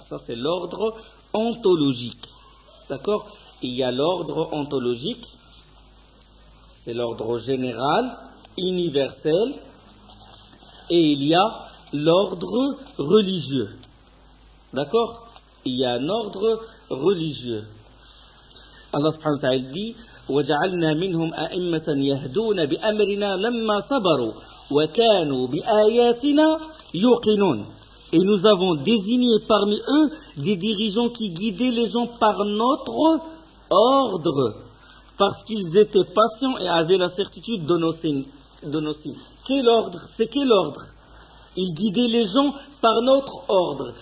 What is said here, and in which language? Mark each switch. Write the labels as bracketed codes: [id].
[fr] Ça, c'est l'ordre ontologique. D'accord, il y a l'ordre ontologique, c'est l'ordre général, universel, et il y a l'ordre religieux. D'accord, il y a un ordre religieux. Allah subhanahu wa ta'ala dit [ar] وَجَعَلْنَا مِنْهُمْ أَئِمَّةً يَهْدُونَ بِأَمْرِنَا لَمَّا صَبَرُوا وَكَانُوا بِآيَاتِنَا يُقِنُونَ. [fr] Et nous avons désigné parmi eux des dirigeants qui guidaient les gens par notre ordre, parce qu'ils étaient patients et avaient la certitude de nos signes. Quel ordre ? C'est quel ordre ? Ils guidaient les gens par notre ordre.